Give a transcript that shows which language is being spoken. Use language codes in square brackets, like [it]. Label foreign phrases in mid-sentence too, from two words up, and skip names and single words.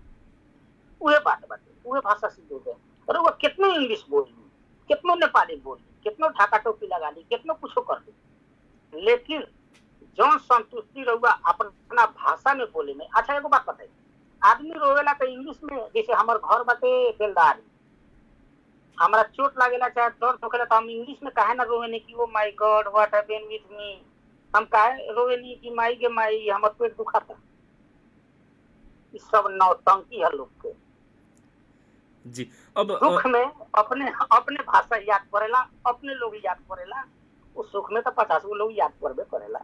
[bho] उहे बात बाटे उहे भाषा सीख गए। और वो कितनो इंग्लिश बोली, कितनो नेपाली बोली, कितनो ढाका टोपी लगा ली, कितनो कुछो कर ली, लेकिन जौन संतुष्टि रहुआ अपना भाषा में बोले में। अच्छा एगो बात बताइए, आदमी रोवेला तो इंग्लिश में, जैसे हमार घर बाटे बेलदारी, हमारा चोट लागेला चाहे दर्द होखेला तो हम इंग्लिश में काहे ना रोवे नहीं कि [en] oh my god what happened with me. [bho] हम काहे रोवे नहीं कि माई के माई हमार पेट दुखाता। ये सब नौटंकी है लोग के। जी अब दुख में अपने अपने भाषा याद करेला, अपने लोग याद करेला, उस सुख में तो 50 गो लोग याद करबे करेला।